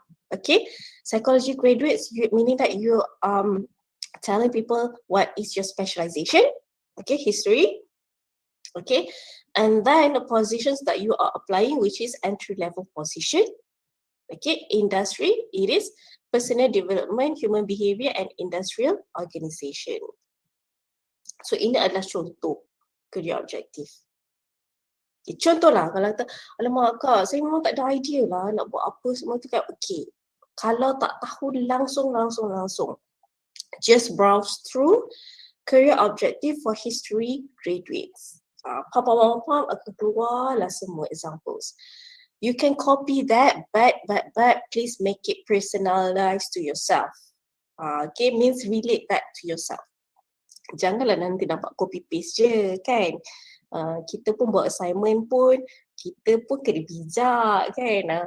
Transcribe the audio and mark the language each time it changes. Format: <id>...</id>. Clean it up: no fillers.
<en>Okay, psychology graduates, meaning that you telling people what is your specialization. Okay, history. Okay, and then the positions that you are applying, which is entry level position. Okay, industry, it is personal development, human behavior and industrial organization.</en> <ms>So ini adalah contoh career objective. Okay, contohlah kalau kata, alamak kak, saya memang tak ada idea lah nak buat apa semua tu kan. Okay, kalau tak tahu langsung.</ms> <en>Just browse through career objective for history graduates.</en> <ms>Pam, akan keluar lah semua examples.</ms> <en>You can copy that, but please make it personalized to yourself. Okay, means relate that to yourself.</en> <ms>Janganlah nanti nampak copy paste je kan. Kita pun buat assignment pun, kita pun kena bijak kan.</ms>